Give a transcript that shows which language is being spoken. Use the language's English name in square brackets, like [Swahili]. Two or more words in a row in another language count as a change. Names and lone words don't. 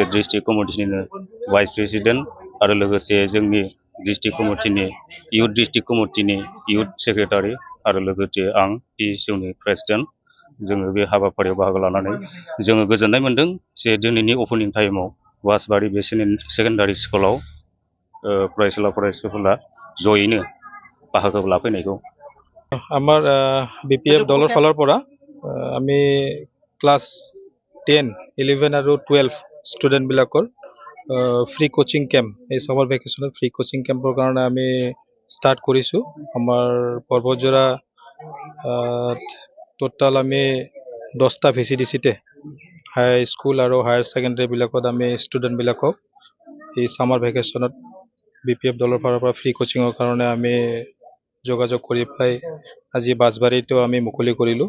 [Bodo] डिस्ट्रिक्ट कमिटिनिनो [English] vice president [Bodo] आरो लोगोसे जोंनि डिस्ट्रिक्ट कमिटिनि इउथ डिस्ट्रिक्ट कमिटिनि [English] youth secretary [Bodo] आरो लोगोसे आं बिएसइउनि प्रेसिडेन्ट, जोङो बे हाबाफारियाव बाहागो लानानै जोङो गोजोननाय मोन्दों जे दिनैनि अपेनिं टाइमाव बासबारि बे सेकेन्डारि स्कुलाव फरायसुला फरायसुलिफोरा जयैनो बाहागो लाफैनायखौ। [Assamese] আমাৰ বিপিএফ দলৰ ফালৰ পৰা আমি ক্লাছ 10, 11 আৰু 12 ষ্টুডেণ্টবিলাকৰ [English] free coaching camp, [Assamese] এই ছামাৰ ভেকেশ্যনত ফ্ৰী কোচিং কেম্পৰ কাৰণে আমি ষ্টাৰ্ট কৰিছোঁ। আমাৰ পৰ্বতজৰা টোটাল আমি 10টা ভিচিডিচিতে [English] high school [Assamese] আৰু হায়াৰ ছেকেণ্ডেৰীবিলাকত আমি ষ্টুডেণ্টবিলাকক এই ছামাৰ ভেকেশ্যনত বিপিএফ দলৰ ফালৰ পৰা ফ্ৰী কোচিঙৰ কাৰণে আমি যোগাযোগ কৰি পেলাই আজি বাছবাৰীতো আমি মুকলি কৰিলোঁ।